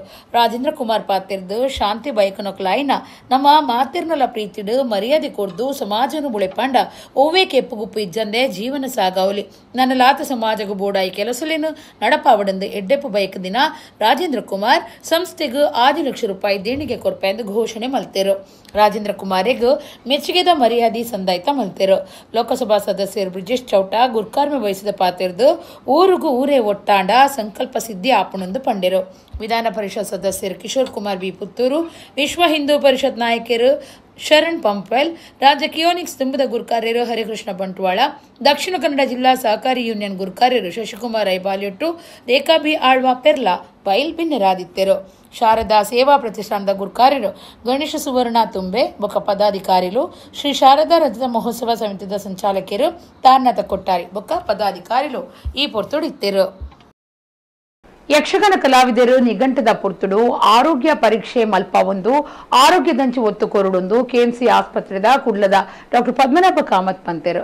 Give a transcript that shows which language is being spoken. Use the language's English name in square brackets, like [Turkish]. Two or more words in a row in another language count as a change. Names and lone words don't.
[Tulu] ರಾಜೇಂದ್ರ ಕುಮಾರ್ ಪಾತಿರ್ದು ಶಾಂತಿ ಬೈಕನೊಕ್ಲಾಯಿನ ನಮ್ಮ ಮಾತೆರ್ನಲ ಪ್ರೀತಿಡು ಮರ್ಯಾದೆ ಸಮಾಜನು ಬುಳೆಪಾಂಡ ಓವೇ ಕೆಪ್ಪುಗುಪ್ಪು ಇಜ್ಜಂದೆ ಜೀವನ ಸಾಗಾವಲಿ ನನ್ನ ಲಾತ ಸಮಾಜಗು ಬೋಡಾಯಿ ಕೆಲಸಲೇನು ನಡಪಾವಡಂದು ಎಡ್ಡೆಪ್ಪು ಬೈಕ್ ದಿನ ರಾಜೇಂದ್ರ ಕುಮಾರ್ ಸಂಸ್ಥೆಗೂ 6 ಲಕ್ಷ ರೂಪಾಯಿ ದೇಣಿಗೆ ಕೊರ್ಪೆಂದು ಘೋಷಣೆ ಮಲ್ತೆರು. ರಾಜೇಂದ್ರ ಕುಮಾರಿಗೂ ಮೆಚ್ಚುಗೆದ ಮರ್ಯಾದೆ ಸಂದಾಯ್ತ ಮಲ್ತೆರು. ಲೋಕಸಭಾ ಸದಸ್ಯರು ಬ್ರಿಜೇಶ್ ಚೌಟಾ ಗುರ್ಕಾರ್ಮೆ ವಹಿಸಿದ ಪಾತಿರ್ದು ಊರಿಗೂ ಊರೇ ಒಟ್ಟಾಂಡ ಸಂಕಲ್ಪ ಸಿದ್ಧಿ ಆಪಣಂದು ಪಂಡೆರು. ವಿಧಾನ ಪರಿಷತ್ ಸದಸ್ಯರು ಕಿಶೋರ್ ಕುಮಾರ್ ಬಿ ಪುತ್ತೂರು, ವಿಶ್ವ ಹಿಂದೂ ಪರಿಷತ್ ನಾಯಕರು ಶರಣ್ ಪಂಪ್ವೆಲ್, ರಾಜ್ಯ ಕಿಯೋನಿಕ್ಸ್ ತುಂಬದ ಗುರುಕಾರ್ಯರು ಹರಿಕೃಷ್ಣ ಬಂಟ್ವಾಳ, ದಕ್ಷಿಣ ಕನ್ನಡ ಜಿಲ್ಲಾ ಸಹಕಾರಿ ಯೂನಿಯನ್ ಗುರುಕಾರ್ಯರು ಶಶಿಕುಮಾರ್ ಐಬಾಲ್ಯಟ್ಟು, ರೇಖಾ ಬಿ ಆಳ್ವಾ ಪೆರ್ಲಾ ಬೈಲ್ ಭಿನ್ನರಾದಿತ್ತೆರು. ಶಾರದಾ ಸೇವಾ ಪ್ರತಿಷ್ಠಾನದ ಗುರುಕಾರ್ಯರು ಗಣೇಶ ಸುವರ್ಣ ತುಂಬೆ ಬೊಕ್ಕ ಪದಾಧಿಕಾರಿಗಳು ಶ್ರೀ ಶಾರದಾ ರಜತ ಮಹೋತ್ಸವ ಸಮಿತಿದ ಸಂಚಾಲಕರು ತಾರ್ನಾಥ ಕೊಟ್ಟಾರಿ ಬೊಕ್ಕ ಪದಾಧಿಕಾರಿಗಳು ಈ ಪೊರ್ತುಡಿತ್ತೆರು. ಯಕ್ಷಗಾನ ಕಲಾವಿದರು ನಿಘಂಟದ ಪುರ್ತುಡು ಆರೋಗ್ಯ ಪರೀಕ್ಷೆ ಮಲ್ಪ ಒಂದು ಆರೋಗ್ಯದಂಚು ಒತ್ತು ಕೊರಡೊಂದು ಕೆಎಂಸಿ ಆಸ್ಪತ್ರೆದ ಕುಡ್ಲದ ಡಾಕ್ಟರ್ ಪದ್ಮನಾಭ ಕಾಮತ್ ಪಂತೆರು.